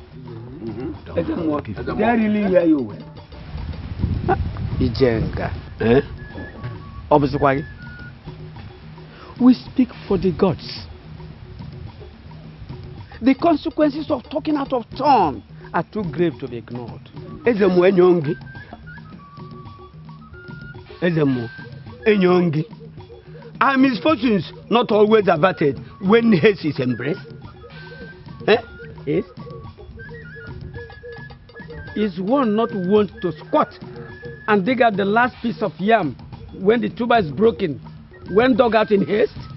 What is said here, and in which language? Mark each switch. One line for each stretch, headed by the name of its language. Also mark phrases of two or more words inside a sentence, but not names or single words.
English: They really hear you well. Ijenga. We speak for the gods. The consequences of talking out of turn are too grave to be ignored. Ezemo enyongi. Ezemo enyongi. Are misfortunes not always averted when haste is embraced? Haste? Is one not wont to squat and dig out the last piece of yam when the tuber is broken, when dug out in haste?